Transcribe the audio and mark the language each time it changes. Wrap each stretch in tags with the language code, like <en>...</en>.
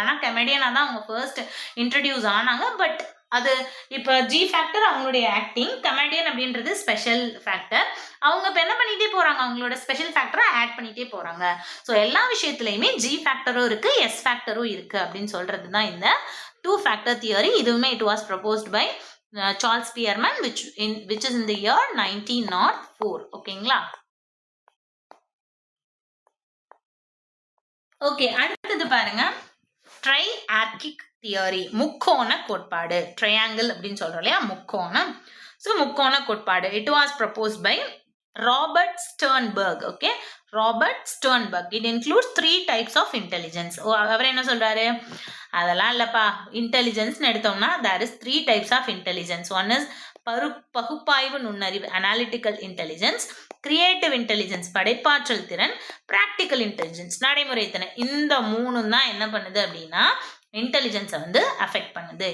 <ta>ஆனால் கமெடியனாக தான் அவங்க ஃபர்ஸ்ட் இன்ட்ரடியூஸ் ஆனாங்க. பட் அது இப்போ ஜி ஃபேக்டர் அவங்களுடைய ஆக்டிங், கமெடியன் அப்படின்றது ஸ்பெஷல் ஃபேக்டர். அவங்க இப்போ என்ன பண்ணிகிட்டே போகிறாங்க, அவங்களோட ஸ்பெஷல் ஃபேக்டரை ஆட் பண்ணிகிட்டே போகிறாங்க. ஸோ எல்லா விஷயத்துலையுமே ஜி ஃபேக்டரும் இருக்குது, எஸ் ஃபேக்டரும் இருக்குது அப்படின்னு சொல்கிறது தான் இந்த 2 factor theory.</ta> <en>இதுவுமே it was proposed by Charles Spearman which is in the year 1904.</en> <ta>ஓகேங்களா? ஓகே, அடுத்தது பாருங்க, ட்ரைஆர்கிக் தியரி, முக்கோண கோட்பாடு. ட்ரையாங்கிள் அப்படின்னு சொல்றோம் இல்லையா, முக்கோணம்.</ta> <en>So முக்கோண கோட்பாடு it was proposed by Robert Sternberg. Okay, Robert Sternberg. It includes 3 types of intelligence.</en> <ta>அவர் என்ன சொல்றாரு, அதெல்லாம் இல்லப்பா, இன்டெலிஜென்ஸ்னு எடுத்தோம்னா</ta> <en>there is 3 types of intelligence. One is பகுப்பாய்வு நுண்ணறிவு, analytical intelligence, creative intelligence, படைப்பாற்றல் திறன், பிராக்டிக்கல் இன்டெலிஜென்ஸ், நடைமுறை திறன்.</en> <ta>இந்த 3 தான் என்ன பண்ணுது அப்படின்னா இன்டெலிஜென்ஸை வந்து அஃபெக்ட் பண்ணுது.</ta>